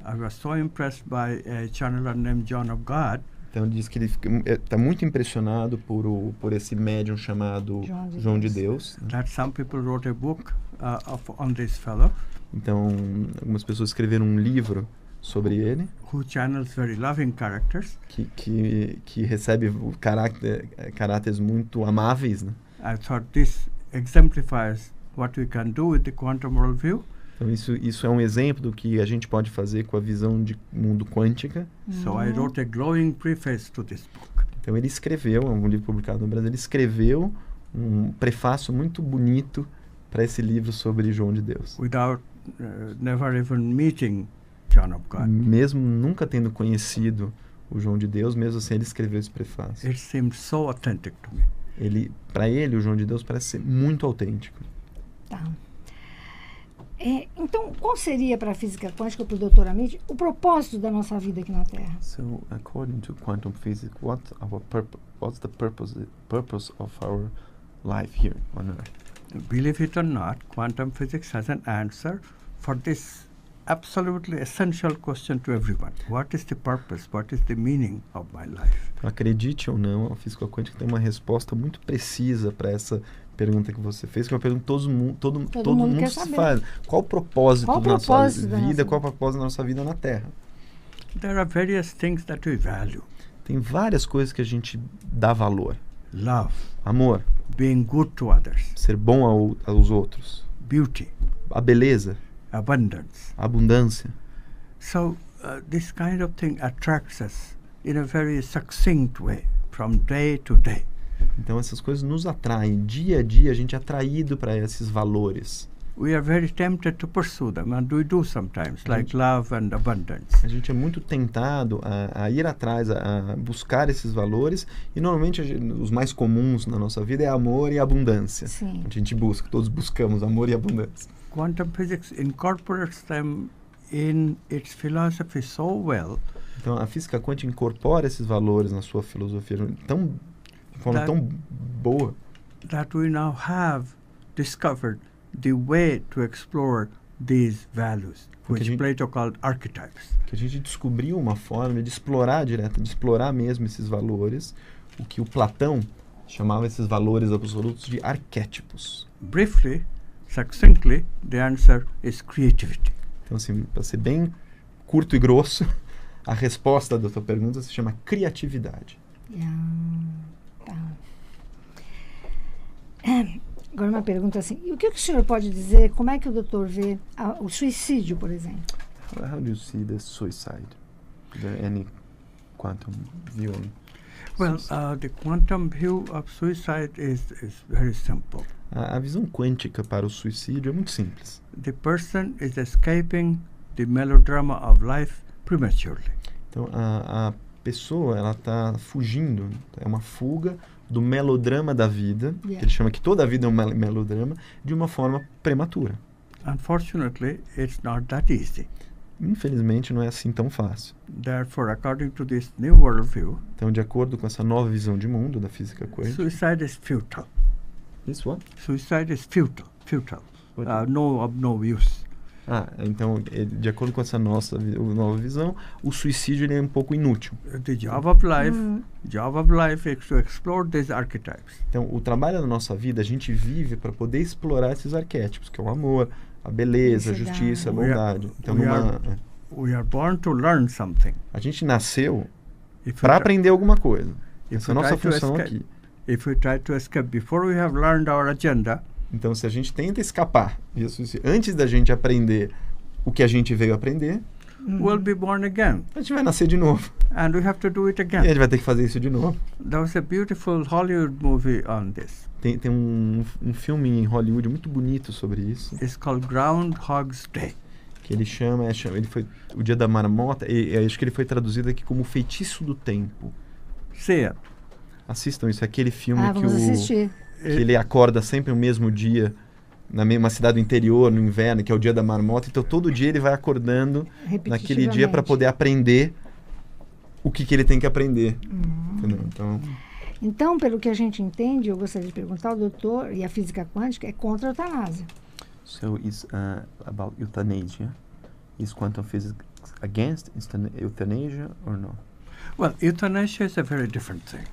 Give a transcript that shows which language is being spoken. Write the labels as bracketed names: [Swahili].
[English] I was so impressed by a channeler named John of God. [Portuguese] Então ele diz que ele está muito impressionado por esse médium chamado João de Deus. [English] That some people wrote a book on this fellow. [Portuguese] Então algumas pessoas escreveram um livro sobre ele. [English] Who channels very loving characters. [Portuguese] Que recebe caráteres muito amáveis, né? [English] I thought this exemplifies what we can do with the quantum worldview. [Portuguese] Então isso é um exemplo do que a gente pode fazer com a visão de mundo quântica. [English] So I wrote a glowing preface to this book. [Portuguese] Então ele escreveu, é um livro publicado no Brasil, ele escreveu um prefácio muito bonito para esse livro sobre João de Deus. [English] Without never even meeting John of God. [Portuguese] Mesmo nunca tendo conhecido o João de Deus, mesmo assim ele escreveu esse prefácio. [English] It seemed so authentic to me. [Portuguese] Para ele, o João de Deus parece ser muito autêntico. Tá. Então, qual seria para a física quântica, para o Dr. Amit, o propósito da nossa vida aqui na Terra? [English] So, according to quantum physics, what's the purpose of our life here on Earth? Believe it or not, quantum physics has an answer for this absolutely essential question to everyone. What is the purpose? What is the meaning of my life? [Portuguese] Acredite ou não, a física quântica tem uma resposta muito precisa para essa pergunta que você fez, que é uma pergunta que todo mundo se faz. Qual o propósito da nossa vida? Qual o propósito da nossa vida na Terra? [English] There are various things that we value. [Portuguese] Tem várias coisas que a gente dá valor. [English] Love. [Portuguese] Amor. [English] Being good to others. [Portuguese] Ser bom aos outros. [English] Beauty. [Portuguese] A beleza. [English] Abundance. [Portuguese] A abundância. [English] So this kind of thing attracts us in a very succinct way, from day to day. [Portuguese] Então essas coisas nos atraem. Dia a dia a gente é atraído para esses valores. [English] We are very tempted to pursue them, and we do sometimes, like love and abundance. [Portuguese] A gente é muito tentado a ir atrás, a buscar esses valores, e normalmente os mais comuns na nossa vida é amor e abundância. Sim. A gente busca, todos buscamos amor e abundância. [English] Quantum physics incorporates them in its philosophy so well. [Portuguese] Então a física quântica incorpora esses valores na sua filosofia de forma tão boa. [English] That we now have discovered the way to explore these values, which Plato called archetypes. [Portuguese] Que a gente descobriu uma forma de explorar de explorar mesmo esses valores, o que o Platão chamava esses valores absolutos de arquétipos. [English] Briefly, succinctly, the answer is creativity. [Portuguese] Então, assim, para ser bem curto e grosso, a resposta da tua pergunta se chama criatividade. Tá. Agora uma pergunta assim, e o que o senhor pode dizer, como é que o doutor vê o suicídio, por exemplo? [English] How do you see the suicide? Is there any quantum view on Well, the quantum view of suicide is very simple. [Portuguese] A visão quântica para o suicídio é muito simples. [English] The person is escaping the melodrama of life prematurely. [Portuguese] Então, a pessoa, ela está fugindo, é uma fuga do melodrama da vida, que ele chama que toda a vida é um melodrama, de uma forma prematura. [English] Unfortunately, it's not that easy. [Portuguese] Infelizmente, não é assim tão fácil. [English] Therefore, according to this new worldview, [Portuguese] então, de acordo com essa nova visão de mundo da física quântica, [English] suicide is futile. This what? Suicide is futile. Of no use. [Portuguese] Então, de acordo com essa nova visão, o suicídio ele é um pouco inútil. [English] The job of life is to explore these archetypes. [Portuguese] Então, o trabalho da nossa vida, a gente vive para poder explorar esses arquétipos, que é o amor, a beleza, a justiça, a bondade. Então, [English] we are born to learn something. [Portuguese] A gente nasceu para aprender alguma coisa. Essa é a nossa função aqui. [English] If we try to escape before we have learned our agenda, [Portuguese] então, se a gente tenta escapar, antes da gente aprender o que a gente veio aprender, [English] we'll be born again. [Portuguese] A gente vai nascer de novo. [English] And we have to do it again. [Portuguese] E a gente vai ter que fazer isso de novo. [English] There was a beautiful Hollywood movie on this. [Portuguese] Tem um filme em Hollywood muito bonito sobre isso. [English] It's called Groundhog's Day. [Portuguese] Que ele ele foi o Dia da Marmota, e acho que ele foi traduzido aqui como o Feitiço do Tempo. [English] See it. [Portuguese] Assistam isso, é aquele filme que ele acorda sempre no mesmo dia, na mesma cidade do interior, no inverno, que é o Dia da Marmota. Então, todo dia ele vai acordando naquele dia para poder aprender o que ele tem que aprender. Entendeu? Então, pelo que a gente entende, eu gostaria de perguntar ao doutor, e a física quântica é contra a eutanásia. [English] So, it's about euthanasia. Is quantum physics against euthanasia or no? Well, euthanasia is a very different thing.